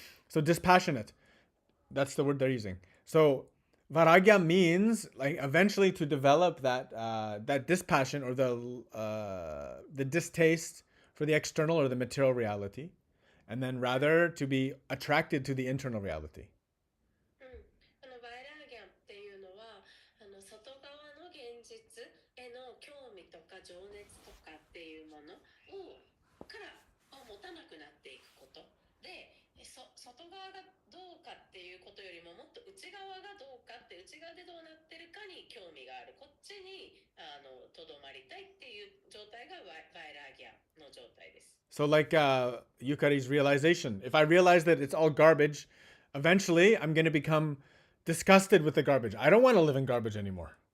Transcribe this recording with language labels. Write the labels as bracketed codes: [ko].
[en] So dispassionate, that's the word they're using. So vairagya means like eventually to develop that dispassion or the distaste for the external or the material reality, and then rather to be attracted to the internal reality. [ja] このバイラーギャンっていうのは外側の現実への興味とか情熱とかっていうものから持たなくなっていくことで、外側がどうかっていうことよりももっと内側がどうかって、内側でどうなってるかに興味がある、こっちにとどまりたいっていう状態がバイラーギャンの状態です。 [en] So like Yukari's realization, if I realize that it's all garbage, eventually I'm going to become disgusted with the garbage. I don't want to live in garbage anymore.